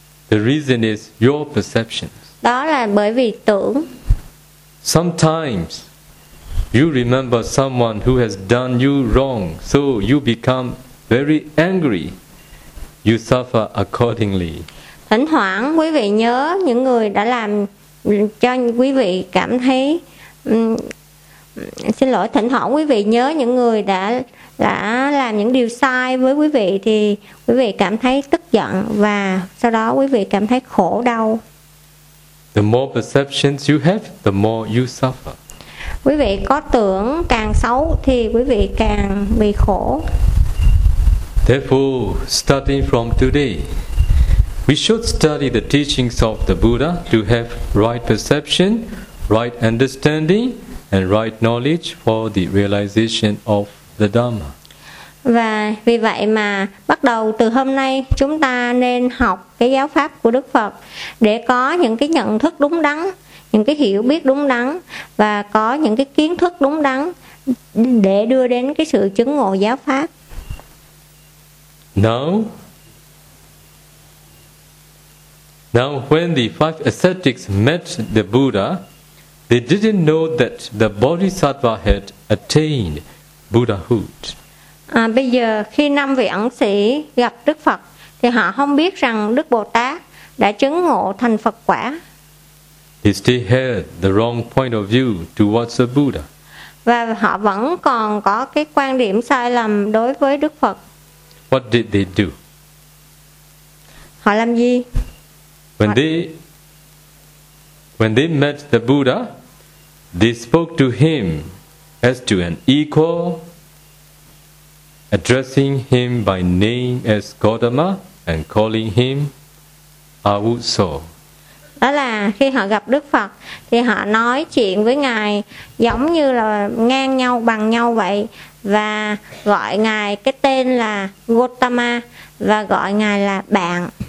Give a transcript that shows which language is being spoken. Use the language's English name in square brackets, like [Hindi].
[English] The reason is your perception. [Vietnamese] Đó là bởi vì tưởng. [English] Sometimes you remember someone who has done you wrong, so you become very angry. You suffer accordingly. [Vietnamese] Thỉnh thoảng quý vị nhớ những người đã làm cho quý vị cảm thấy thỉnh thoảng quý vị nhớ những người đã làm những điều sai với quý vị thì quý vị cảm thấy tức giận và sau đó quý vị cảm thấy khổ đau. [English] The more perceptions you have, the more you suffer. [Vietnamese] Quý vị có tưởng càng xấu thì quý vị càng bị khổ. [English] Therefore, starting from today, we should study the teachings of the Buddha to have right perception, right understanding, and right knowledge for the realization of the Dhamma. [Vietnamese] Và vì vậy mà bắt đầu từ hôm nay chúng ta nên học cái giáo pháp của Đức Phật để có những cái nhận thức đúng đắn, những cái hiểu biết đúng đắn và có những cái kiến thức đúng đắn để đưa đến cái sự chứng ngộ giáo pháp. [English] Now when the five ascetics met the Buddha, they didn't know that the Bodhisattva had attained Buddhahood. [Vietnamese] À, bây giờ khi năm vị ẩn sĩ gặp Đức Phật thì họ không biết rằng Đức Bồ Tát đã chứng ngộ thành Phật quả. [English] They still had the wrong point of view towards the Buddha. [Vietnamese] Và họ vẫn còn có cái quan điểm sai lầm đối với Đức Phật. [English] What did they do? [Vietnamese] Họ làm gì? [English] When they met the Buddha, they spoke to him as to an equal, addressing him by name as Gautama and calling him Avuso. [Vietnamese] Đó là khi họ gặp Đức Phật thì họ nói chuyện với ngài giống như là ngang nhau bằng nhau vậy và gọi ngài cái tên là Gautama và gọi ngài là bạn.